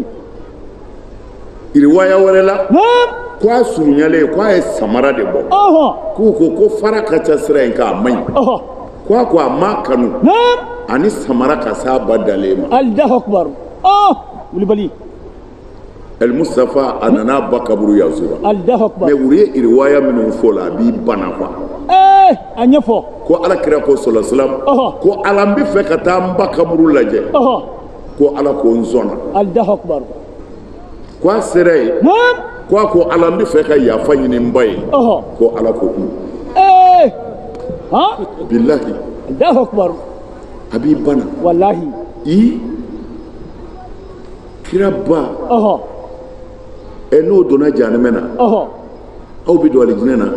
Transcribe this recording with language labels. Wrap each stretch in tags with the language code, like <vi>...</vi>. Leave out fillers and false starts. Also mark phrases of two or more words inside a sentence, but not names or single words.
<bm>riwaya wɛrɛ la ko a surunyalen ko a ye samara de bɔ k'u ko fara ka ca sira in k'a man ɲi ko a ma kanu ani samara ka se a ba dalen ma El Mustafa a nana ba kaburu yazura mais u ye riwaya minnu fɔ la a b'i bana quoi a ɲɛfɔ ko ala kira ko</bm> <ar>صلى الله عليه وسلم</ar> <bm>ko ala n bɛ fɛ ka taa n ba kaburu lajɛ ko ala ko n sɔnna ko a sera yen ko ala n bɛ fɛ ka yafa ɲini n ba ye ko ala ko billahi a b'i bana wallahi kira ba n'o donna jahanɛmɛ na aw bɛ don alijinɛ na</bm>